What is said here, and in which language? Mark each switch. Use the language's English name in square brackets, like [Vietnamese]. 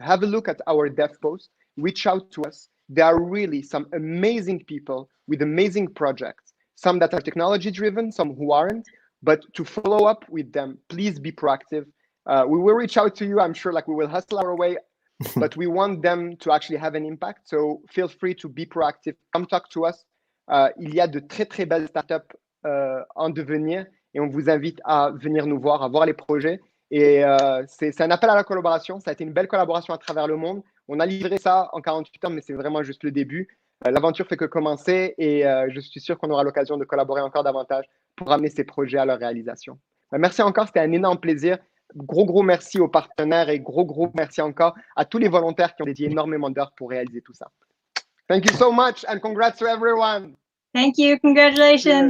[English] Have a look at our dev post, reach out to us. There are really some amazing people with amazing projects, some that are technology driven, some who aren't, but to follow up with them, please be proactive. We will reach out to you. I'm sure we will hustle our way, but we want them to actually have an impact. So feel free to be proactive. Come talk to us. [French] Il y a de très, très belles startups en devenir et on vous invite à venir nous voir, à voir les projets. Et c'est un appel à la collaboration. Ça a été une belle collaboration à travers le monde. On a livré ça en 48 heures, mais c'est vraiment juste le début. L'aventure fait que commencer et je suis sûr qu'on aura l'occasion de collaborer encore davantage pour amener ces projets à leur réalisation. Merci encore, c'était un énorme plaisir. Gros merci aux partenaires et gros merci encore à tous les volontaires qui ont dédié énormément d'heures pour réaliser tout ça. [English] Thank you so much and congrats to everyone. Thank you. Congratulations.